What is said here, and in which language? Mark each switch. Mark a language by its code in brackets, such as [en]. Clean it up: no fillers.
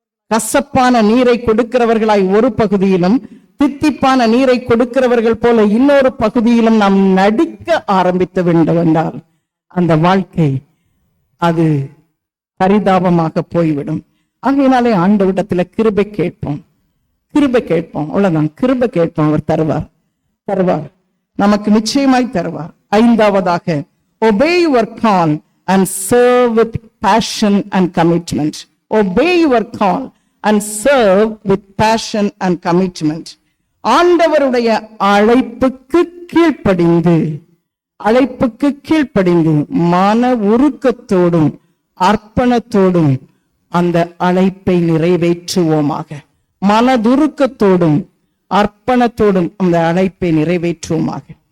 [ta] கசப்பான நீரை கொடுக்கிறவர்களாய் ஒரு பகுதியிலும் தித்திப்பான நீரை கொடுக்கிறவர்கள் போல இன்னொரு பகுதியிலும் நாம் நடிக்க ஆரம்பித்து வேண்டும் என்றால் அந்த வாழ்க்கை அது பரிதாபமாக போய்விடும். ஆகையினாலே ஆண்டவரிடத்துல கிருபை கேட்போம், கிருபை கேட்போம், அவ்வளவுதான். கிருபை கேட்போம், அவர் தருவார், தருவார், நமக்கு நிச்சயமாய் தருவார். 5வதாக, [en] obey your call and serve with passion and commitment. Obey your call and serve with passion and commitment. [ta] ஆண்டவருடைய அழைப்புக்கு கீழ்ப்படிந்து, அழைப்புக்கு கீழ்ப்படிந்து மன உருக்கத்தோடும் அர்ப்பணத்தோடும் அந்த அழைப்பை நிறைவேற்றுவோமாக. மனதுருக்கத்தோடும் அர்ப்பணத்தோடும் அந்த அழைப்பை நிறைவேற்றுவோமாக.